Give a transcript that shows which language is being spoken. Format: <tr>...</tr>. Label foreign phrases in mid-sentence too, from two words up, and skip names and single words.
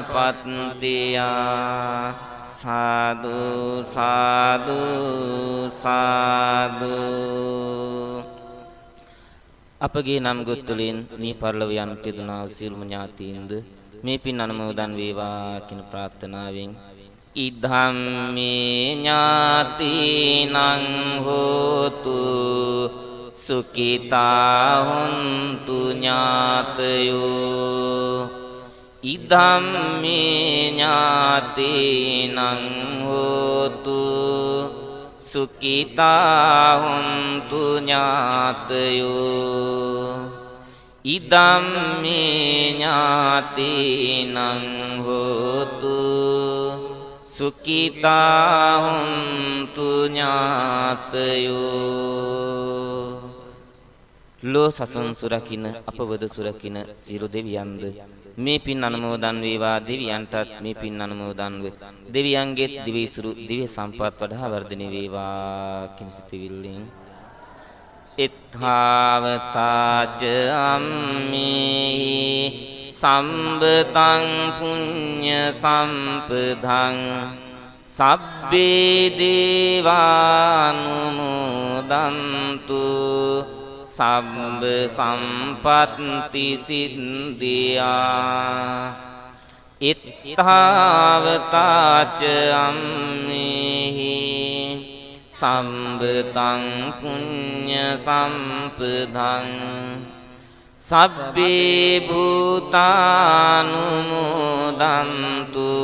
<si>පත්තියා සාදු සාදු සාදු අපගේ නම් ගොත්තුලින් මේ පරිලව යන්ට දුනා සියලුම ඥාතීන්ද මේ පින් අනුමෝදන් වේවා කියන ප්‍රාර්ථනාවෙන්</si> <pi>ඉද්ධම්මේ ඥාතිනං හෝතු සුඛිතා හොන්තු ඥාතයෝ ඉද්ධම්මේ ඥාතිනං හෝතු සුඛිතා හොන්තු ඥාතයෝ ඉදම්මේ ඥාතිනං හෝතු සුඛිතා හොන්තු ඥාතයෝ</pi> <si>ලෝ සසුන් සුරකින්න අපවද සුරකින්න සියලු දෙවියන්ද මේ පින් අනුමෝදන් වේවා දෙවියන්ටත් මේ පින් අනුමෝදන් වේ දෙවියන්ගේත් දිවිසුරු දිව්‍ය සම්පත් වඩා වර්ධනය වේවා කිසිතවිල්ලෙන්</si> <pi>එත්තාවතාච අම්මේ සම්බතං පුඤ්ඤ සම්පදං සබ්බේ දේවානුමෝදන්තු සබ්බ සම්පත්ති සිද්ධියා ඉත්තාවතාච අම්මේහි සම්බතං පුඤ්ඤ සම්පදං සබ්බේ භූතානුමෝදන්තු</pi>